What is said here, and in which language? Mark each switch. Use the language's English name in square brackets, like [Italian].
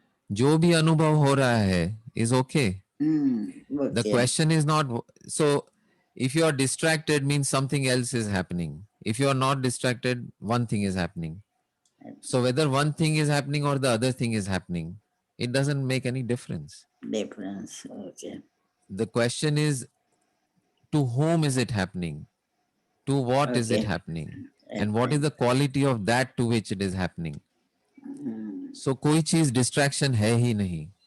[Hindi] जो भी अनुभव हो रहा है [English] is okay. The question is not, so if you are distracted means something else is happening. If you are not distracted, one thing is happening. So whether one thing is happening or the other thing is happening, it doesn't make any difference. difference. Okay. The question is, to whom is it happening? To what is it Okay. happening? And what is the quality of that to which it is happening? [Hindi] So कोई चीज distraction है ही नहीं.